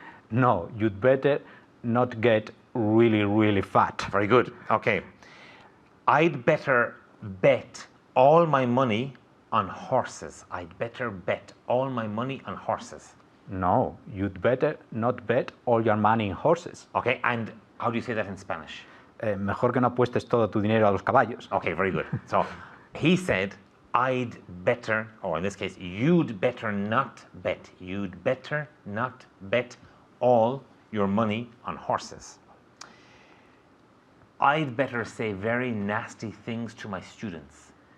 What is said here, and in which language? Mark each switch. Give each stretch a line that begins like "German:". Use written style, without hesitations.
English: No, you'd better not get really, really fat. Very good. Okay. I'd better bet all my money on horses. I'd better bet all my money on horses. No, you'd better not bet all your money in horses. Okay, and how do you say that in Spanish?
Spanish: Mejor que no apuestes todo tu dinero a los caballos.
English: Okay, very good. So he said, I'd better, or in this case, you'd better not bet. You'd better not bet all your money on horses. I'd better say very nasty things to my students.